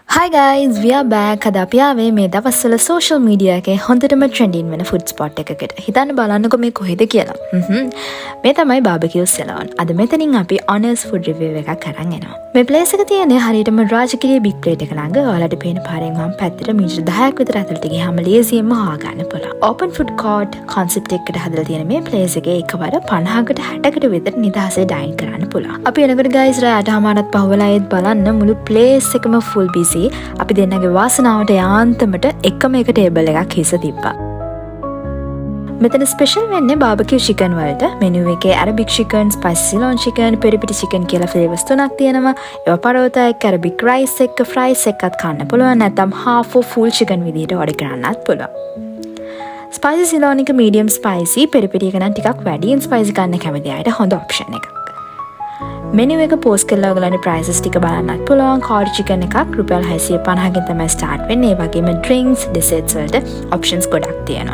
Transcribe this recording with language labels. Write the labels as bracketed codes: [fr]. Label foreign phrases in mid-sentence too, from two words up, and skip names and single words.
[en] Hi guys, we are back. [si] අද අපි ආවේ මේ දවස්වල [en] social media [si] එකේ හොඳටම trending වෙන [en] food spot [si] එකකට. හිතන්න බලන්නකෝ මේ කොහෙද කියලා. මේ තමයි barbecue salon. අද මෙතනින් අපි [en] honest food review [si] එකක් අරන් එනවා. මේ place එක තියෙන්නේ හරියටම රාජගිරිය big plate එක ළඟ. ඔයාලට පේන පාරෙන් වම් පැත්තට මීටර 10ක් විතර ඇතුළට ගියාම ලේසියෙන්ම හොයාගන්න පුළුවන්. [en] Open food court concept [si] එකකට හදලා තියෙන මේ place එකේ එකවර 50කට 60කට විතර නිදහසේ dine කරන්න පුළුවන්. අපි එනකොට guys රාට හමාරත් පහවලා ඒත් බලන්න මුළු place එකම [en] full busy. [si] අපි දෙන්නගේ වාසනාවට යාන්තමට එකම එක ටේබල් එකක් හිස තිබ්බා. මෙතන ස්පෙෂල් වෙන්නේ [en] barbecue chicken [si] වලට. මෙනු එකේ [en] Arabic chicken, spicy Ceylon chicken, peri-peri chicken [si] කියලා ෆ්ලේවර්ස් තුනක් තියෙනවා. ඒවා පරෝතා එක්ක [en] Arabic rice [si] එක්ක ෆ්‍රයිස් එක්කත් කන්න පුළුවන්. නැත්නම් [en] half of full chicken [si] විදිහට order කරන්නත් පුළුවන්. ස්පයිසි සිලෝන් එක [en] medium spicy, [si] පෙරිපිටි එක නම් ටිකක් වැඩියෙන් ස්පයිසි ගන්න කැමති අයට හොඳ ඔප්ෂන් එකක්. මෙනු එක පෝස්ට් කරලා ඔයගලන්ට ප්‍රයිසස් ටික බලන්නත් පුළුවන්. [en] quarter chicken [si] එකක් රුපියල් 650කින් තමයි ස්ටාර්ට් වෙන්නේ. ඒ වගේම [en] drinks, desserts [si] වලට ඔප්ෂන්ස් ගොඩක් තියෙනවා.